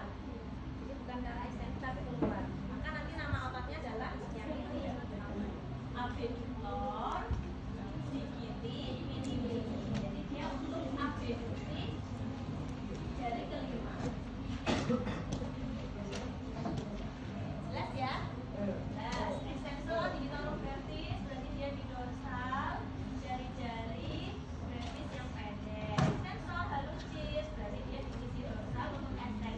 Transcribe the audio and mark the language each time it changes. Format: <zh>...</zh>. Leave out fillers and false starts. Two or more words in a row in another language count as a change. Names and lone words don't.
<id>Jadi bukan ke arah ekstensi tapi keluar. Maka nanti nama ototnya adalah yang ini, abductor digiti mini-mini. Jadi dia untuk abduksi jari kelima. Jelas ya? Jelas. Ekstensor digitorum brevis berarti dia di dorsal jari-jari brevis yang pendek. Ekstensor hallucis berarti dia di sisi dorsal untuk</id>